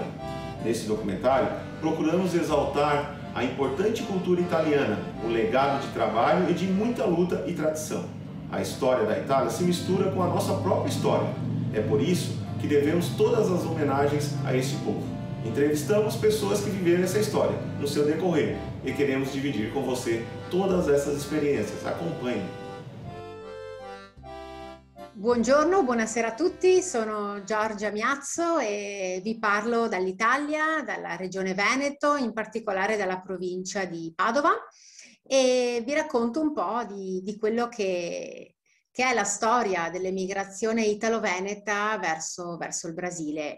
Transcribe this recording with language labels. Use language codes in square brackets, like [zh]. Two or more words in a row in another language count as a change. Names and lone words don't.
[pt] Nesse documentário, procuramos exaltar a importante cultura italiana, o legado de trabalho e de muita luta e tradição. A história da Itália se mistura com a nossa própria história. É por isso que devemos todas as homenagens a este povo. Entrevistamos pessoas que viveram essa história no seu decorrer e queremos dividir com você todas essas experiências. Acompanhe! [it] Buongiorno, buonasera a tutti, sono Giorgia Miazzo e vi parlo dall'Italia, dalla regione Veneto, in particolare dalla provincia di Padova, e vi racconto un po' di quello che è la storia dell'emigrazione italo-veneta verso il Brasile.